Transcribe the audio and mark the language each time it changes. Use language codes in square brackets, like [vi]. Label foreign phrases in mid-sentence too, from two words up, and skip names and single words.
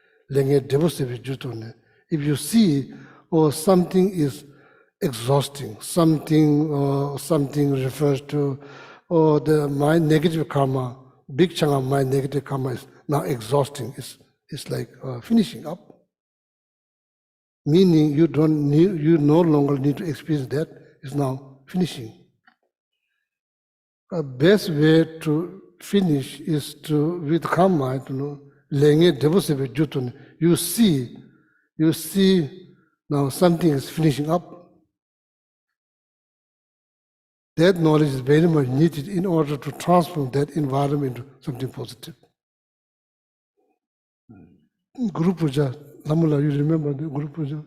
[en] If you see, something is exhausting, something refers to, the mind negative karma, big chunk of my negative karma is now exhausting. It's like finishing up. Meaning you no longer need to experience that. It's now finishing. The best way to finish is to with karma, lenge devosive jutun. You see now something is finishing up. That knowledge is very much needed in order to transform that environment into something positive. Guru Puja, Lamula, you remember the Guru Puja?